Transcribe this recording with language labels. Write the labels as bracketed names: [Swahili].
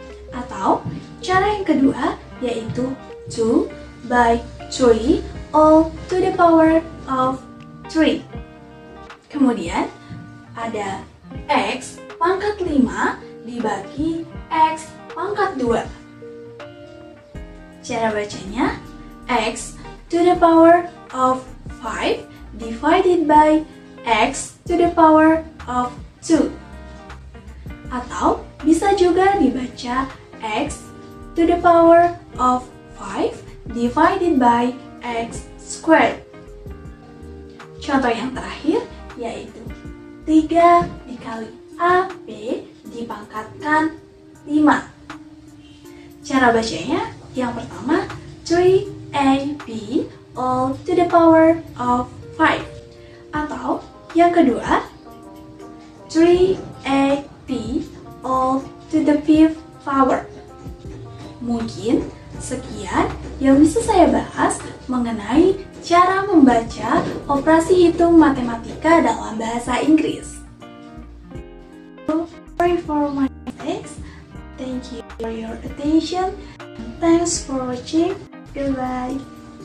[Indonesian] Atau cara yang kedua yaitu [English] 2 by 3 all to the power of 3. [Indonesian] Kemudian ada x pangkat 5 dibagi x pangkat 2. Cara bacanya [English] x to the power of 5 divided by x to the power of 2. [Indonesian] Atau bisa juga dibaca [English] x to the power of 5 divided by x squared. [Indonesian] Contoh yang terakhir yaitu 3 dikali AB dipangkatkan 5. Cara bacanya yang pertama 3 [English] 3AB all to the power of 5. [Indonesian] Atau yang kedua, [English] 3AB all to the 5th power. [Indonesian] Mungkin sekian yang bisa saya bahas mengenai cara membaca operasi hitung matematika dalam bahasa Inggris. [English] Sorry for my mistakes. Thank you for your attention. Thanks for watching. Goodbye.